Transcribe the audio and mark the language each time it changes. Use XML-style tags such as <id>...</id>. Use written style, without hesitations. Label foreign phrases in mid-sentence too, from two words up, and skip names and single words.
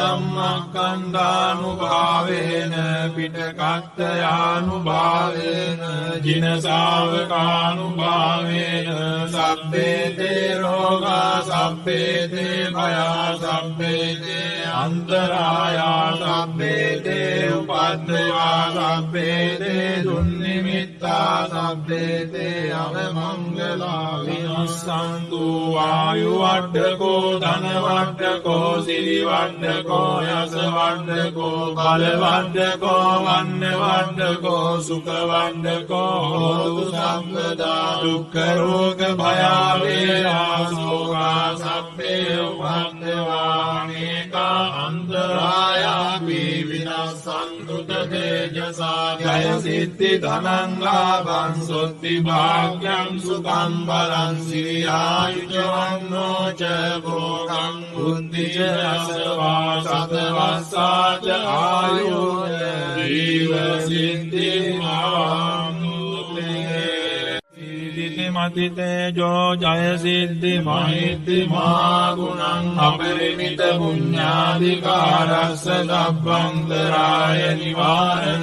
<pi>ධම්මස්කන්ධානුභාවේන පිටකත්තයානුභාවේන ජින ශාවකානුභාවේන සබ්බේ තේ රෝගා සබ්බේ තේ භයා සබ්බේ තේ අන්තරායා සබ්බේ තේ උපද්දවා සබ්බේ තේ දුන්නිමිත්තා සබ්බේ තේ අවමංගලා විනස්සන්තු ආයු වඩ්ඩකෝ ධන වඩ්ඩකෝ සිරි වඩ්ඩකෝ යස වඩ්ඩකෝ බල වඩ්ඩකෝ වන්න වඩ්ඩකෝ සුඛ වඩ්ඩකෝ හෝතු සම්පදා දුක්ඛ රෝග භය වේරා සෝකා සබ්බේ උපද්දවා අනේකා අන්තරායා විනස්සන්තු තේජසා ජය සිද්ධි ධනං ලාභං සොත්ති භාග්‍යං සුඛං බලං සිරියායුජවන්නෝ ච භෝගං බුද්ධි ච අසවා සතවස්සා ච ආයුර් ජීව සිද්ධි මති තේජෝ ජය සිද්ධි මහිද්දි මහා ගුණං අපරිමිත පුඤ්ඤාධිකාරස්ස සබ්බන්තරාය නිවාරණ</pi>